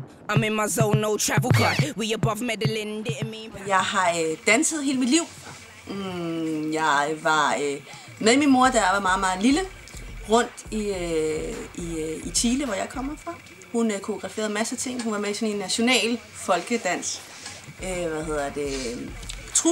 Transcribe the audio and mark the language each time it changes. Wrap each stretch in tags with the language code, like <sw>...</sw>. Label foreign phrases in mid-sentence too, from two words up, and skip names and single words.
<en>I'm in my zone, no travel cut. We above meddling, didn't mean.</en> <da>Jeg har danset hele mit liv. Jeg var med min mor, da jeg var meget, meget lille, rundt i Chile, hvor jeg kommer fra. Hun koreograferede en masse ting. Hun var med i sådan en national folkedans, trup.</da>